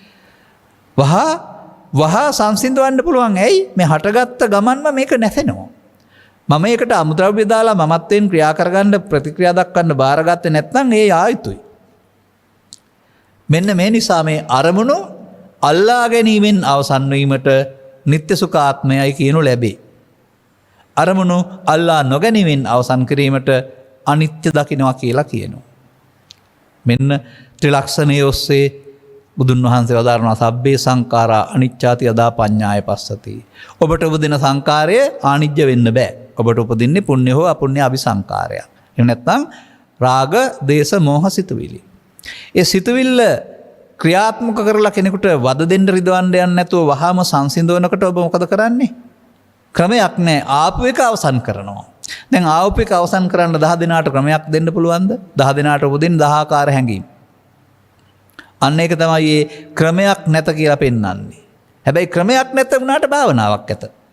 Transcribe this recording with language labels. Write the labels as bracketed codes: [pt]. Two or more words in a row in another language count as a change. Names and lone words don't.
[si] වහා සංසිඳවන්න පුළුවන් ඇයි මේ හටගත්ත ගමන්ම මේක නැසෙනවා මම ඒකට අමුද්‍රව්‍ය දාලා මමත්වයෙන් ක්‍රියා කරගන්න ප්‍රතික්‍රියා දක්වන්න බාරගත්තේ නැත්නම් ඒ ආයුතුයි මෙන්න මේ නිසා මේ අරමුණු අල්ලා ගැනීමෙන් අවසන් වීමට නිත්‍ය සුඛාත්මයයි කියනු ලැබේ අරමුණු අල්ලා නොගැනීමෙන් අවසන් කිරීමට අනිත්‍ය දකින්නවා කියලා කියනවා මෙන්න ත්‍රිලක්ෂණයේ ඔස්සේ බුදුන් වහන්සේ වදාරනවා [pi] සබ්බේ සංඛාරා අනිච්චාති යදා පඤ්ඤාය පස්සති [si] ඔබට උපදින සංඛාරය ආනිජ්‍ය වෙන්න බෑ ඔබට උපදින්නේ පුණ්‍ය හෝ අපුණ්‍ය අபிසංඛාරයක් එහෙම නැත්නම් රාග දේශ මොහ සිතුවිලි ඒ සිතුවිල්ල ක්‍රියාත්මක කරලා කෙනෙකුට වද දෙන්න රිදවන්න යන්නේ නැතුව වහාම සංසිඳවනකොට ඔබ මොකද කරන්නේ ක්‍රමයක් නැහැ ආපු එක අවසන් කරනවා දැන් ආපු එක අවසන් කරන්න 10 දිනාට ක්‍රමයක් දෙන්න පුළුවන්ද 10 දිනාට උපදින 10 ආකාර හැඟීම් අන්න ඒක තමයි මේ ක්‍රමයක් නැත කියලා පෙන්වන්නේ හැබැයි ක්‍රමයක් නැත වුණාට භාවනාවක් ඇත